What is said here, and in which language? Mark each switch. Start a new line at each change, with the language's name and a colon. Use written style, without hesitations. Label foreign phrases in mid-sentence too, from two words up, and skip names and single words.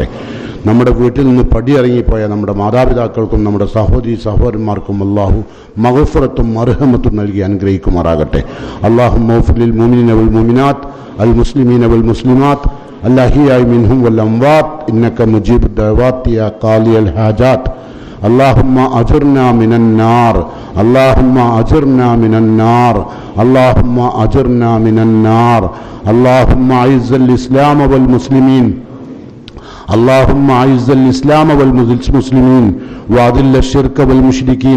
Malayalam: നമ്മുടെ വീട്ടിൽ നിന്ന് പടിയിറങ്ങിപ്പോയ നമ്മുടെ മാതാപിതാക്കൾക്കും നമ്മുടെ സഹോദരി സഹോദരന്മാർക്കും അള്ളാഹു മഗ്ഫിറത്തും മർഹമത്തും നൽകി അനുഗ്രഹിക്കുമാറാകട്ടെ.
Arabic: اللهم اغفر للمؤمنين والمؤمنات المسلمين والمسلمات الأحياء منهم والأموات إنك مجيب الدعوات يا قاضي الحاجات. اللهم أجرنا من النار، اللهم أجرنا من النار، اللهم أجرنا من النار. اللهم أعز الإسلام والمسلمين، اللهم أعز الإسلام والمسلمين وأذل الشرك والمشركين.